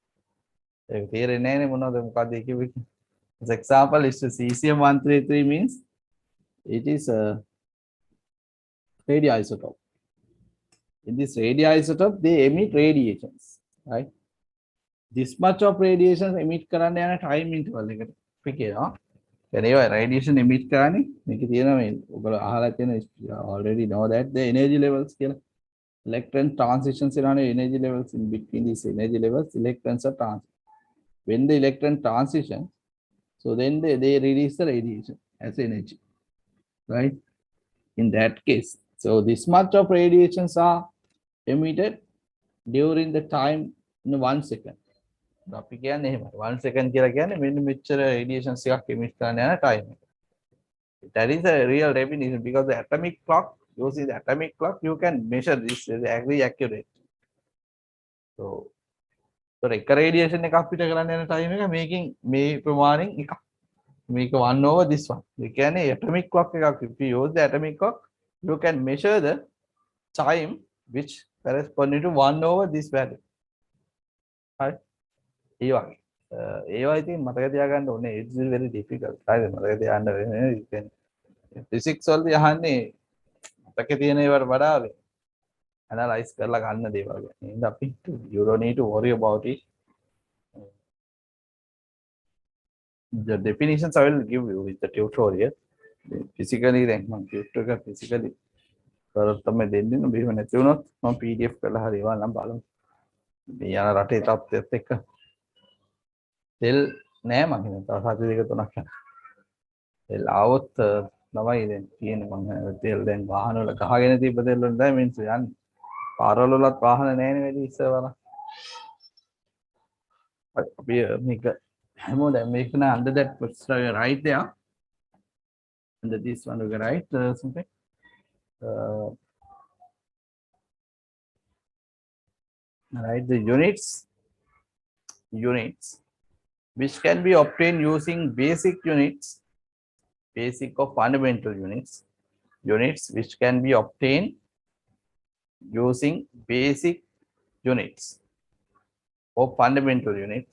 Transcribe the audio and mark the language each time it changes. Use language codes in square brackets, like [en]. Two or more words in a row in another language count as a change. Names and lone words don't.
[en] As example is cesium-133 means it is a radioisotope. In this radioisotope, they emit radiations, right? This much of radiation emit [si] කරන්න යන [en] time interval [si] එකට අපි කියනවා. ඒවා [en] radiation emit [si] කරන්නේ මේක තියෙනවා මේ ඔයගොල්ලෝ අහලා තියෙන [en] already know that the energy levels [si] කියලා. [en] Electron transitions in energy levels. In between these energy levels, electrons are transition. When the electron transition, so then they release the radiation as energy, right? In that case, so this much of radiations are emitted during the time in 1 second. [si] 1 second කියලා කියන්නේ මෙන්න මෙච්චර radiations එකක් emit කරන්න යන time. [en] That is a real definition because the atomic clock, using the atomic clock, you can measure this very accurate. [si] So එක radiation එකක් පිට කරන්න යන time එක මේකෙන් මේ ප්‍රමාණයෙන් එකක්. [en] මේක 1 over this one. [si] ඒ කියන්නේ [en] atomic clock [si] එකක්. [en] If you use the atomic clock, you can measure the time which corresponding to 1 over this value. Right? [si] ඒවා ඉතින් මතක තියාගන්න ඕනේ. [en] It's very difficult. [si] හරිද? මතක තියාගන්න වෙන්නේ. [en] You can [si] physics වලදී අහන්නේ මතක තියෙන ඒවාට වඩා analyze කරලා ගන්න දේවල් ගැන. එහෙනම් අපි [en] you don't need to worry about it. The definitions I will give you with the tutorial. Physically then [si] මම tutor එක physically කරත් තමයි දෙන්නේ නේ. බෙහෙම නැති වුණොත් මම PDF කරලා හරි ඒවා නම් බලමු. මේ යන රටේ තත්ත්වයත් එක්ක තෙල් නෑ මං හිතන්නේ. තව සති දෙක තුනක් යනවා. තෙල් આવොත් තමයි දැන් තියෙන්නේ මං තෙල් දැන් වාහන වල ගහගෙන තිබ්බ තෙල් වල තමයි මිනිස්සු යන්නේ. පාරවල වලත් වාහන නෑනේ වැඩි ඉස්සරවල. අපි මේක හැමෝම දැන් මේක න [en] under that right there. Under this one we can write something. Write the units which can be obtained using basic units, basic or fundamental units which can be obtained using basic units or fundamental units.